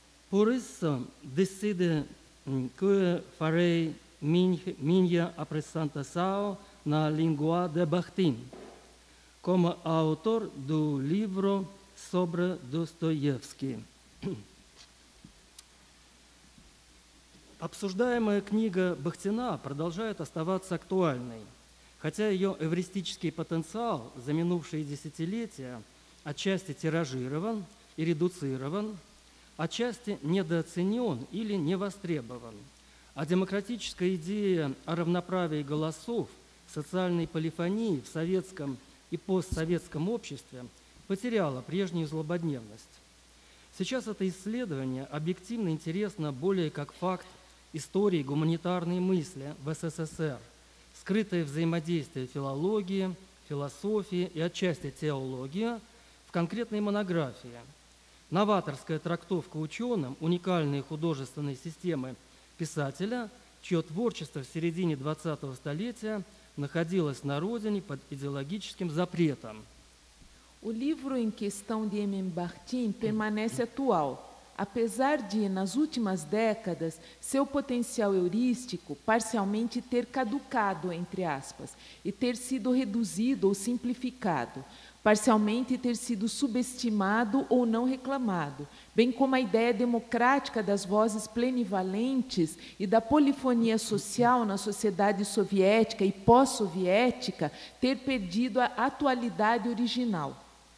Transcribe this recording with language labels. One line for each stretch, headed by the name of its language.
Portuguese: Por isso, decidi que farei minha apresentação na língua de Bakhtin, como autor do livro sobre Достоевский.
Russian: Обсуждаемая книга Бахтина продолжает оставаться актуальной, хотя ее эвристический потенциал за минувшие десятилетия отчасти тиражирован и редуцирован, отчасти недооценен или не востребован, а демократическая идея о равноправии голосов, социальной полифонии в советском и постсоветском обществе потеряла прежнюю злободневность. Сейчас это исследование объективно интересно более как факт истории гуманитарной мысли в СССР, скрытое взаимодействие филологии, философии и отчасти теологии в конкретной монографии, новаторская трактовка ученым уникальной художественной системы писателя, чье творчество в середине 20-го столетия находилось на родине под идеологическим запретом.
Portuguese: O livro em questão de Emin Bakhtin permanece atual, apesar de, nas últimas décadas, seu potencial heurístico parcialmente ter caducado, entre aspas, e ter sido reduzido ou simplificado, parcialmente ter sido subestimado ou não reclamado, bem como a ideia democrática das vozes plenivalentes e da polifonia social na sociedade soviética e pós-soviética ter perdido a atualidade original.